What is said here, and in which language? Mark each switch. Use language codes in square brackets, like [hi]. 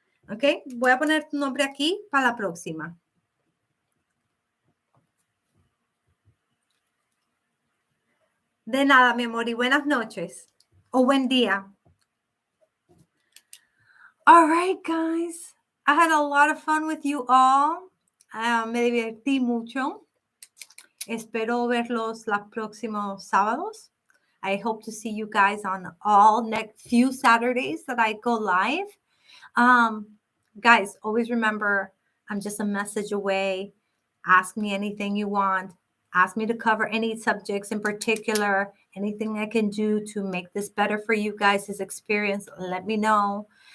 [es] Ok, voy a poner tu nombre aquí para la próxima. De nada, mi amor, y buenas noches o buen día. [en] All right, guys. I had a lot of fun with you all. [es] Me divertí mucho. Espero verlos los próximos sábados. [en] I hope to see you guys on all next few Saturdays that I go live. Guys, always remember, I'm just a message away. Ask me anything you want. ask me to cover any subjects in particular, anything I can do to make this better for you guys' experience, let me know.